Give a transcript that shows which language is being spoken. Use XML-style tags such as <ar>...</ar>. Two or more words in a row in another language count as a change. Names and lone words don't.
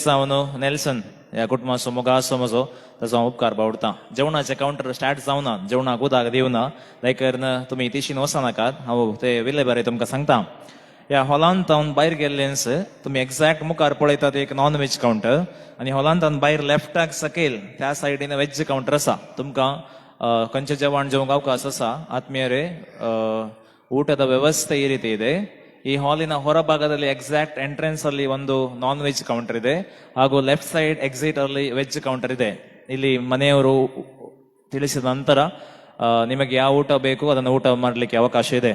<kok>जावन नेल्सन ह्या कुटुंबाचो मोगा आसा म्हजो ताचो हांव उपकार बावडटा जेवणाचें</kok> <en>counter start</en> <kok>जावना जेवणाक उदक दिवना देखून तुमी तिशीन वचनाकात हांव ते विले बरें तुमकां सांगता ह्या हॉलांत हांव भायर गेल्लेंच तुमी एक्झॅक्ट मुखार पळयतात एक</kok> <en>non veg counter</en> <kok>आनी हॉलांत भायर लेफ्टाक सकयल त्या सायडीन</kok> <en>veg counter</en> <kok>आसा तुमकां खंयचें जेवण जेवंक अवकाश आसा</kok> <kn>ಆತ್ಮೀಯರೇ ಊಟದ ವ್ಯವಸ್ಥೆ ಈ ರೀತಿ ಇದೆ ಈ ಹಾಲಿನ ಹೊರಭಾಗದಲ್ಲಿ</kn> <en>exact entrance</en> <kn>ಅಲ್ಲಿ ಒಂದು</kn> <en>non veg counter</en> <kn>ಇದೆ ಹಾಗೂ</kn> <en>left side exit</en> <kn>ಅಲ್ಲಿ</kn> <en>veg counter</en> <kn>ಇದೆ ಇಲ್ಲಿ ಮನೆಯವರು ತಿಳಿಸಿದ ನಂತರ ನಿಮಗೆ ಯಾವ ಊಟ ಬೇಕು ಅದನ್ನು ಊಟ ಮಾಡಲಿಕ್ಕೆ ಅವಕಾಶ ಇದೆ.</kn>